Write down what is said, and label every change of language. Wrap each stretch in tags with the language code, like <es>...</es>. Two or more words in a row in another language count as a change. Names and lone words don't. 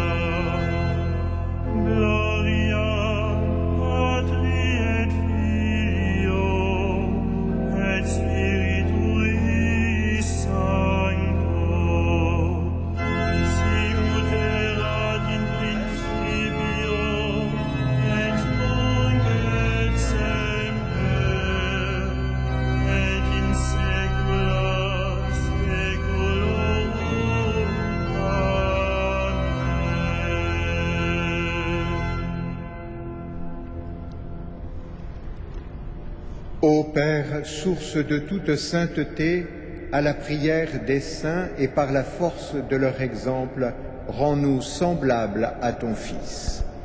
<la>Gloria Patri et Filio et Spiritui Sancto, sicut erat in principio et nunc et semper et in saecula saeculorum. Amen.</la> <fr>Ô Père, source de toute sainteté, à la prière des saints et par la force de leur exemple, rends-nous semblables à ton Fils.</fr>